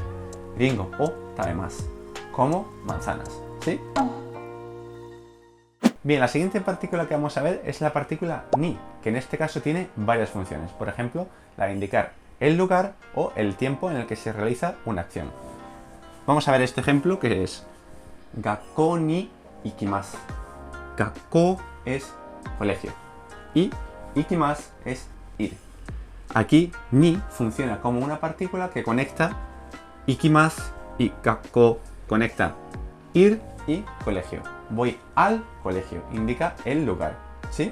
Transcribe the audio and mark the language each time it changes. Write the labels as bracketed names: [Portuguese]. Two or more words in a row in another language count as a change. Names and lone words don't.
[Japanese] りんごを食べます, [Spanish] como manzanas, [Japanese] ¿sí? [Spanish] Bien, la siguiente partícula que vamos a ver es la partícula ni, que en este caso tiene varias funciones. Por ejemplo, la de indicar el lugar o el tiempo en el que se realiza una acción. Vamos a ver este ejemplo, que es [Japanese] 学校に行きます. [Spanish] Gakko es colegio y ikimasu es ir. Aquí ni funciona como una partícula que conecta ikimasu y gakko, conecta ir y colegio. Voy al colegio, indica el lugar, ¿sí?